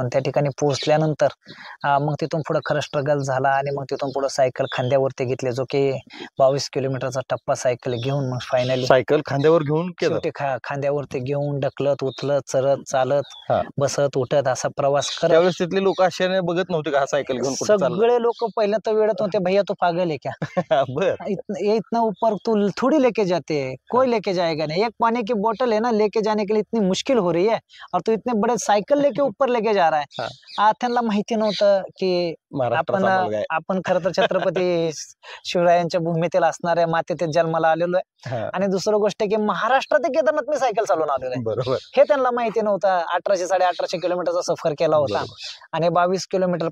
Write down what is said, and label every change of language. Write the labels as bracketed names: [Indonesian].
[Marathi] आणि त्या ठिकाणी पोहोचल्यानंतर मग तिथून पुढे खरं स्ट्रगल झाला आणि मग तिथून पुढे सायकल खांद्यावरती घेतली, जो की 22 किलोमीटरचा टप्पा सायकल घेऊन मग फायनली सायकल खांद्यावर घेऊन शेवटी खांद्यावरती घेऊन ढकलत उचलत चरत चालत बसत उठत असा प्रवास करत. त्यावेळेस तिथले लोक आश्चर्याने बघत नव्हते का सायकल घेऊन सगळे लोक पहिलं तर वेळत होते, [Hindi] भैया तू पागल है क्या, इतना ऊपर तू थोड़ी लेके जाते है, कोई लेके जाएगा नहीं, एक पानी की बोतल है ना लेके जाने के लिए इतनी मुश्किल हो रही है और तू इतने बड़े सायकल लेके ऊपर लेके जा रहा है. [Marathi] त्यांना माहिती नव्हतं की आपण खरं तर छत्रपती शिवरायांच्या भूमीतील असणाऱ्या मातेत जन्माला आलेलो आहे. आणि दुसरं गोष्ट की महाराष्ट्रात केदारनाथ मी सायकल चालवून आलेलो आहे, बरोबर, हे त्यांना माहिती नव्हतं. 1800-1850 किलोमीटरचा सफर केला होता आणि 22 किलोमीटर.